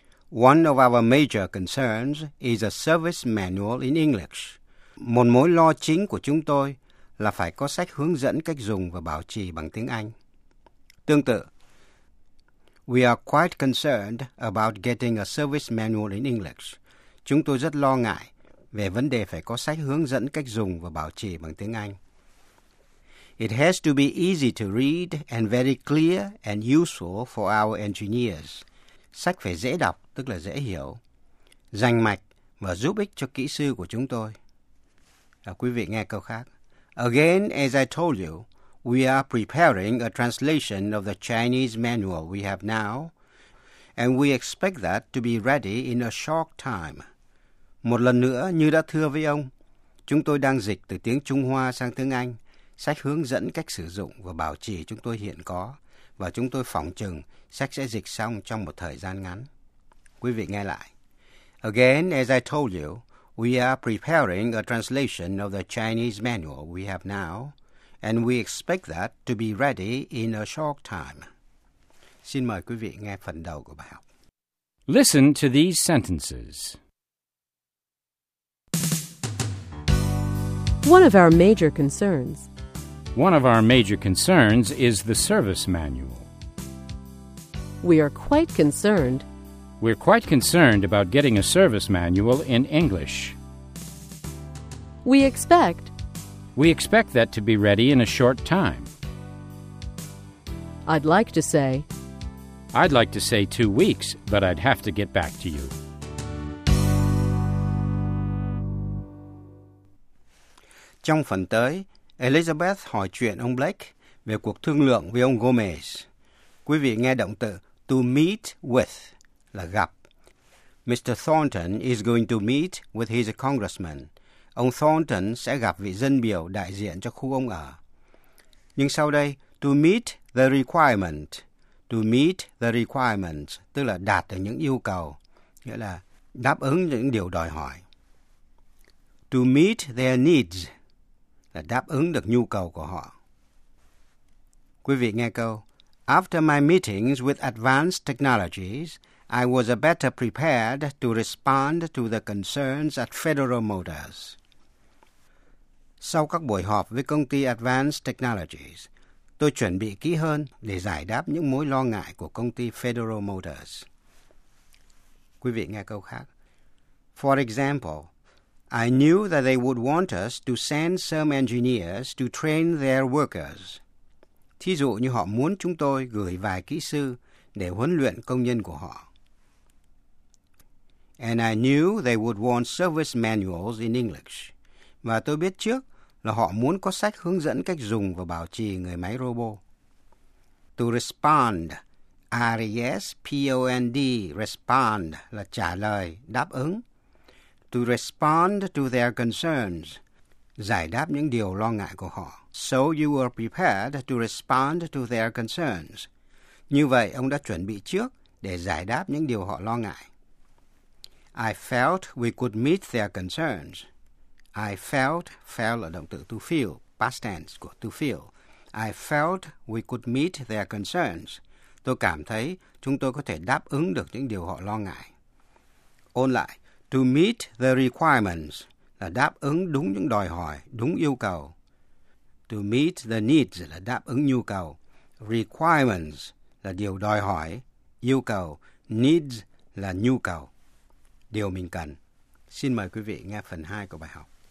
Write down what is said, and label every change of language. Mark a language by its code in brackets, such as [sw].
[en] One of our major concerns is a service manual in English. [vi] Một mối lo chính của chúng tôi là phải có sách hướng dẫn cách dùng và bảo trì bằng tiếng Anh. Tương tự, [en] we are quite concerned about getting a service manual in English. [vi] Chúng tôi rất lo ngại về vấn đề phải có sách hướng dẫn cách dùng và bảo trì bằng tiếng Anh. [en] It has to be easy to read and very clear and useful for our engineers. [vi] Sách phải dễ đọc, tức là dễ hiểu, rành mạch và giúp ích cho kỹ sư của chúng tôi. Quý vị nghe câu khác. [en] Again, as I told you, we are preparing a translation of the Chinese manual we have now, and we expect that to be ready in a short time. [vi] Một lần nữa, như đã thưa với ông, chúng tôi đang dịch từ tiếng Trung Hoa sang tiếng Anh sách hướng dẫn cách sử dụng và bảo trì chúng tôi hiện có, và chúng tôi phỏng chừng sách sẽ dịch xong trong một thời gian ngắn. Quý vị nghe lại. [en] Again, as I told you, we are preparing a translation of the Chinese manual we have now, and we expect that to be ready in a short time. [vi] Xin mời quý vị nghe phần đầu của bài học. [en] Listen to these sentences. One of our major concerns. One of our major concerns is the service manual. We are quite concerned. We're quite concerned about getting a service manual in English. We expect. We expect that to be ready in a short time. I'd like to say. I'd like to say 2 weeks, but I'd have to get back to you. [vi] Trong phần tới, Elizabeth hỏi chuyện ông Blake về cuộc thương lượng với ông Gomez. Quý vị nghe động từ [en] to meet with [vi] là gặp. [en] Mr. Thornton is going to meet with his congressman. [vi] Ông Thornton sẽ gặp vị dân biểu đại diện cho khu ông ở. Nhưng sau đây, [en] to meet the requirement. [vi] To meet the requirement tức là đạt được những yêu cầu, nghĩa là đáp ứng những điều đòi hỏi. [en] To meet their needs [vi] là đáp ứng được nhu cầu của họ. Quý vị nghe câu. [en] After my meetings with advanced technologies, I was better prepared to respond to the concerns at Federal Motors. [vi] Sau các buổi họp với công ty Advanced Technologies, tôi chuẩn bị kỹ hơn để giải đáp những mối lo ngại của công ty Federal Motors. Quý vị nghe câu khác. [en] For example, I knew that they would want us to send some engineers to train their workers. [vi] Thí dụ như họ muốn chúng tôi gửi vài kỹ sư để huấn luyện công nhân của họ. [en] And I knew they would want service manuals in English. [vi] Và tôi biết trước là họ muốn có sách hướng dẫn cách dùng và bảo trì người máy robot. [en] To respond, R-E-S-P-O-N-D, respond [vi] là trả lời, đáp ứng. [en] To respond to their concerns, [vi] giải đáp những điều lo ngại của họ. [en] So you were prepared to respond to their concerns. [vi] Như vậy, ông đã chuẩn bị trước để giải đáp những điều họ lo ngại. [en] I felt we could meet their concerns. I felt, felt [vi] là động từ [en] to feel, past tense [vi] của [en] to feel. I felt we could meet their concerns. [vi] Tôi cảm thấy chúng tôi có thể đáp ứng được những điều họ lo ngại. Ôn lại, [en] to meet the requirements [vi] là đáp ứng đúng những đòi hỏi, đúng yêu cầu. [en] To meet the needs [vi] là đáp ứng nhu cầu. Requirements là điều đòi hỏi, yêu cầu. Needs là nhu cầu, điều mình cần. Xin mời quý vị nghe phần 2 của bài học.